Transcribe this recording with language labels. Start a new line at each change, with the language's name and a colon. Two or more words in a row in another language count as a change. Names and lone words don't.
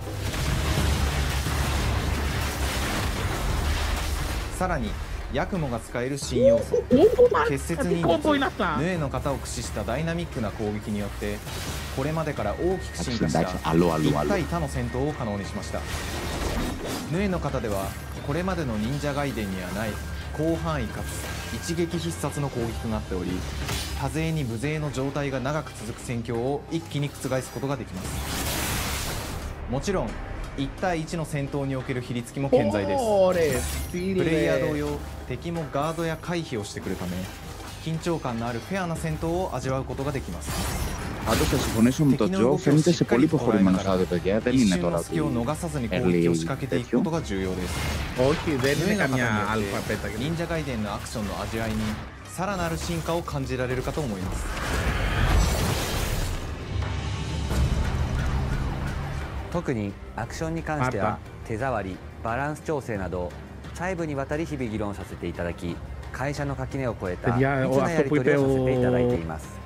Japanese: さらにヤクモが使える新要素、結節忍術、ヌエの型を駆使したダイナミックな攻撃によって、これまでから大きく進化した1対他の戦闘を可能にしました。ヌエの型ではこれまでの忍者ガイデンにはない広範囲かつ一撃必殺の攻撃となっており、多勢に無勢の状態が長く続く戦況を一気に覆すことができます。もちろん1対1の戦闘における比率も健在です。プレイヤー同様、敵もガードや回避をしてくるため、緊張感のあるフェアな戦闘を味わうことができます。
Greek: Πάντως θα συμφωνήσω με τον Τζο, φαίνεται σε πολύ προχωρημένο στάδιο, παιδιά. Δεν είναι τώρα early τέτοιο. Όχι, δεν είναι καμιά αλφα πέτα.
Japanese: 忍者ガイデンのアクションの味わいにさらなる進化を感じられるかと思います。特にアクションに関しては手触り、バランス調整など細部にわたり日々議論させていただき、会社の垣根を越えた密なやり取りをさせていただいています。